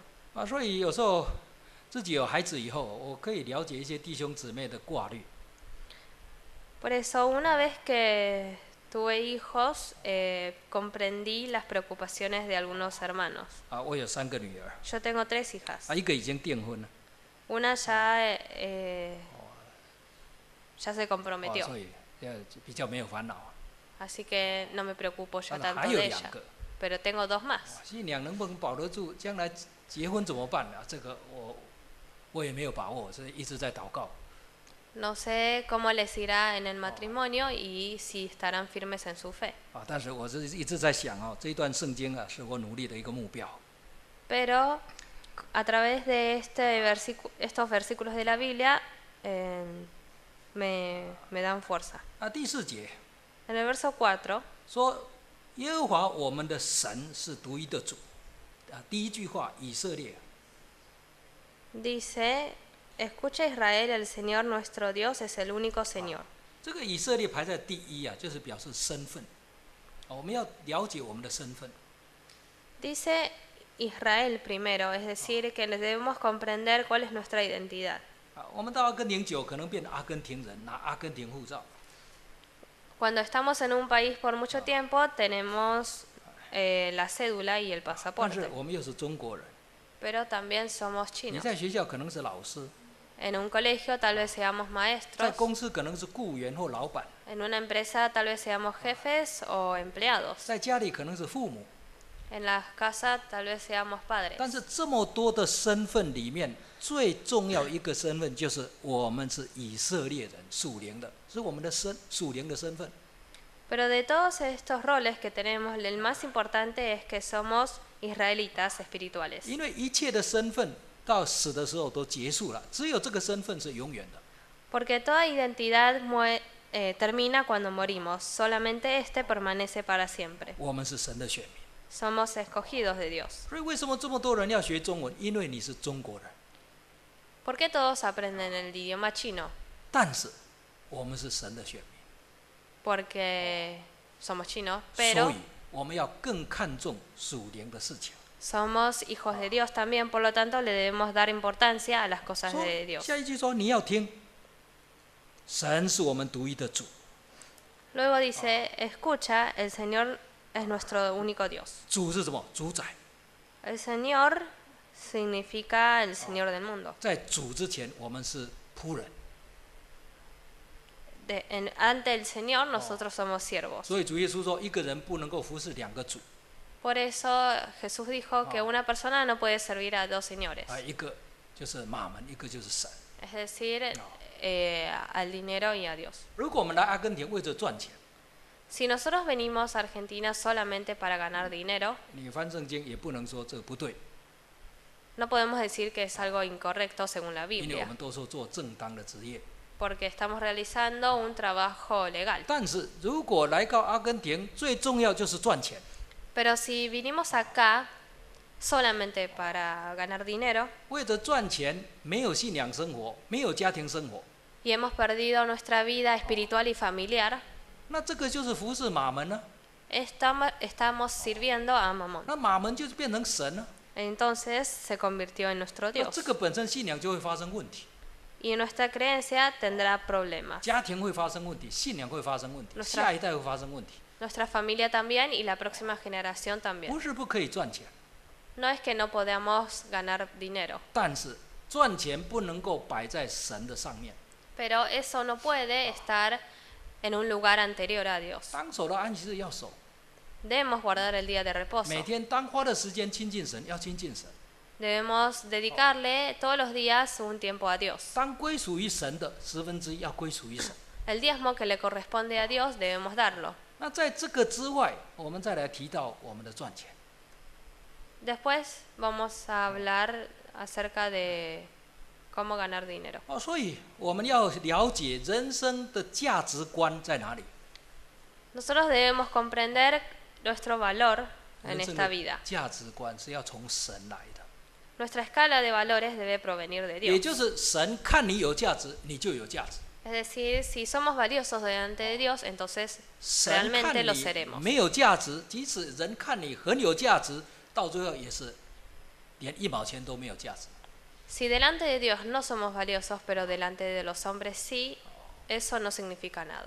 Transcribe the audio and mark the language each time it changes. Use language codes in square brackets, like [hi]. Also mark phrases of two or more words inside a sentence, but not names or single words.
[zh] 所以有时候自己有孩子以后，我可以了解一些弟兄姊妹的挂虑。 [es] Por eso, una vez que tuve hijos, comprendí las preocupaciones de algunos hermanos. [zh] 我有3个女儿， [es] Yo tengo 3 hijas. [zh] 一个已经订婚了， [es] Una ya se comprometió, [zh] 所以比较没有烦恼。 [es] así que no me preocupo ya [zh] 但是 [es] tanto [zh] 还有 [es] de 2 ella. [zh] 个， [es] Pero tengo 2 más. [zh] 信仰能不能保得住？将来结婚怎么办啊？这个我也没有把握，所以一直在祷告。 [es] No sé cómo les irá en el matrimonio y si estarán firmes en su fe. [zh] 但是我是一直在想这一段圣经是我努力的一个目标。 [es] Pero a través de estos versículos de la Biblia me dan fuerza. [zh] 第4节 [es] En el verso 4 [zh] 说，耶和华我们的神是独一的主。第一句话，以色列。 [es] dice, escucha Israel, el Señor nuestro Dios es el único Señor. [zh] 这个以色列排在第一就是表示身份。我们要了解我们的身份。 [es] Dice Israel primero, es decir, que debemos comprender cuál es nuestra identidad. [zh] 我们到阿根廷久，可能变阿根廷人，拿阿根廷护照。 [es] Cuando estamos en un país por mucho tiempo, tenemos la cédula y el [zh] 但 [es] pasaporte. [zh] 是我们又是中国人。 [es] Pero también somos [zh] 你 [es] chinos. [zh] 在学校可能是老师， [es] En un colegio tal vez seamos [zh] 在 [es] maestros. [zh] 公司可能是雇员或老板， [es] En una empresa tal vez seamos jefes o empleados. [zh] 在家里可能是父母。 [es] En la casa tal vez seamos [zh] 但 [es] padres. [zh] 是这么多的身份里面，最重要一个身份就是我们是以色列人，属灵的，是我们的属灵的身份。 [es] Pero de todos estos roles que tenemos, el más importante es que somos israelitas espirituales. [zh] 因为一切的身份到死的时候都结束了，只有这个身份是永远的。 [es] Porque toda identidad termina cuando morimos, solamente este permanece para siempre. [zh] 我们是神的选民， [es] Somos escogidos de Dios. [zh] 所以为什么这么多人要学中文？因为你是中国人， [es] ¿Por qué todos aprenden el idioma chino? [zh] 但是我们是神的选民， [es] Porque somos chinos, [zh] 所 [es] pero [zh] 以我们要更看重属灵的事情。 [es] Somos hijos de Dios también, por lo tanto le debemos dar importancia a las cosas [zh] 说 [es] de Dios. [zh] 下一句说你要听，神是我们独一的主， [es] Luego dice, escucha, el Señor es nuestro único Dios. [zh] 主是什么？主宰。 [es] El Señor significa el Señor del mundo. [zh] 在主之前，我们是仆人， [es] Ante el Señor nosotros somos siervos. [zh] 所以主耶稣说，一个人不能够服侍两个主， [es] Por eso Jesús dijo que una persona no puede servir a dos señores. [zh] 一个就是马门，一个就是神。 [es] Es decir, al dinero y a Dios. [zh] 如果我们来阿根廷为着赚钱， [es] Si nosotros venimos a Argentina solamente para ganar dinero, [zh] 你翻圣经也不能说这个不对， [es] no podemos decir que es algo incorrecto según la [zh] 因为我 [es] Biblia, [zh] 们都说做正当的职业。 [es] porque estamos realizando un trabajo legal. [zh] 但是如果来到阿根廷，最重要就是赚钱。 [es] Pero si vinimos acá solamente para ganar dinero [zh] 为着赚钱，没有信仰生活，没有家庭生活， [es] y hemos perdido nuestra vida espiritual y familiar, [zh] 那这个就是服侍马门呢、 [es] estamos sirviendo a Mamón. [zh] 那马门就是变成神了、 [es] Entonces se convirtió en nuestro [zh] 那 [es] Dios. [zh] 这个本身信仰就会发生问题， [es] Y nuestra creencia tendrá problemas. [zh] 家庭会发生问题，信仰会发生问题， [es] Nuestra- [zh] 下一代会发生问题。 [es] Nuestra familia también y la próxima generación también. [zh] 不是不可以赚钱， [es] No es que no podamos ganar dinero, [zh] 但是赚钱不能够摆在神的上面。 [es] pero eso no puede estar en un lugar anterior a Dios. [zh] 当守的安息日要守， [es] Debemos guardar el día de [zh] 每 [es] reposo. [zh] 天当花的时间亲近神，要亲近神。 [es] Debemos dedicarle todos los días un tiempo a Dios. [zh] 当归属于神的1/10要归属于神。 [es] El diezmo que le corresponde a Dios debemos darlo. [zh] 那在这个之外，我们再来提到我们的赚钱。 [es] Después vamos a hablar acerca de cómo ganar dinero. [zh] 所以我们要了解人生的价值观在哪里。 [es] Nosotros debemos comprender nuestro valor en [zh] 人生 [es] esta [zh] 的 [es] vida. [zh] 价值观是要从神来的， [es] Nuestra escala de valores debe provenir de [zh] 也 [es] Dios. [zh] 就是神看你有价值，你就有价值。 [es] Es decir, si somos valiosos delante de Dios, entonces [zh] 神看 [es] realmente lo [zh] 你 [es] seremos. [zh] 没有价值，即使人看你很有价值，到最后也是连1毛钱都没有价值。 [es] Si delante de Dios no somos valiosos, pero delante de los hombres sí, eso no significa nada.